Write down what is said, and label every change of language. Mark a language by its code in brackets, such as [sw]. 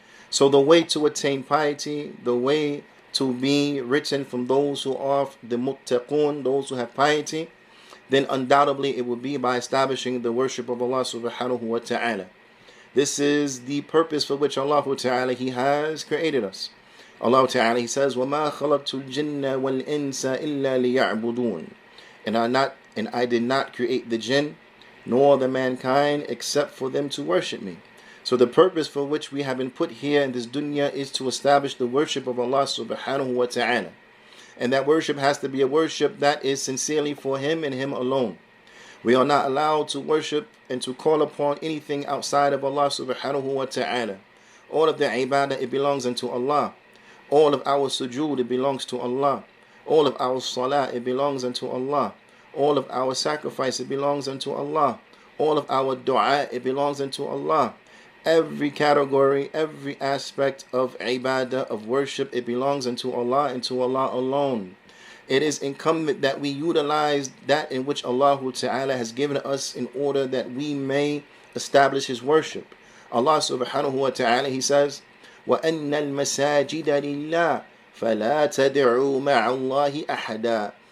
[en] So the way to attain piety, the way to be written from those who are the muttaqun, those who have piety, then undoubtedly it will be by establishing the worship of Allah subhanahu wa ta'ala. This is the purpose for which Allah ta'ala, He has created us. [ar] Allah ta'ala, [en] He says, [ar] وَمَا خَلَقْتُ الْجِنَّ وَالْإِنسَ إِلَّا لِيَعْبُدُونَ. [en] And I did not create the jinn nor the mankind except for them to worship me. So the purpose for which we have been put here in this dunya is to establish the worship of Allah subhanahu wa ta'ala. And that worship has to be a worship that is sincerely for Him and Him alone. We are not allowed to worship and to call upon anything outside of Allah subhanahu wa ta'ala. All of the ibadah, it belongs unto Allah. All of our sujood, it belongs to Allah. All of our salah, it belongs unto Allah. All of our sacrifice, it belongs unto Allah. All of our dua, it belongs unto Allah. Every category, every aspect of ibadah, of worship, it belongs unto Allah and to Allah alone. It is incumbent that we utilize that in which Allah Ta'ala has given us in order that we may establish His worship. [ar] Allah subhanahu wa ta'ala, [en] He says, [ar] وَأَنَّ الْمَسَاجِدَ لِلَّهِ فَلَا تَدْعُوا مَعَ اللَّهِ أَحَدًا.